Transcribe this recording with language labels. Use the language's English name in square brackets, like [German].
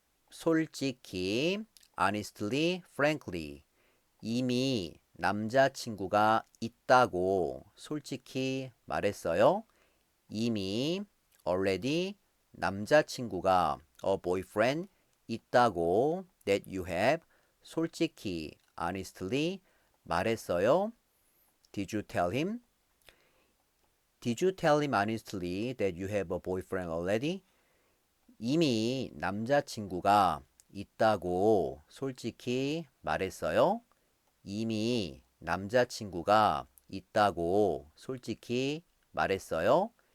[Korean] 솔직히, [English] honestly, frankly. [Korean] 이미 남자친구가 있다고 솔직히 말했어요. 이미 [English] already [Korean] 남자친구가 [English] a boyfriend [Korean] 있다고 [English] that you have [Korean] 솔직히 [English] honestly [Korean] 말했어요. [English] Did you tell him? Did you tell him honestly that you have a boyfriend already? [Korean] 이미 남자친구가 있다고 솔직히 말했어요. 이미 남자친구가 있다고 솔직히 말했어요.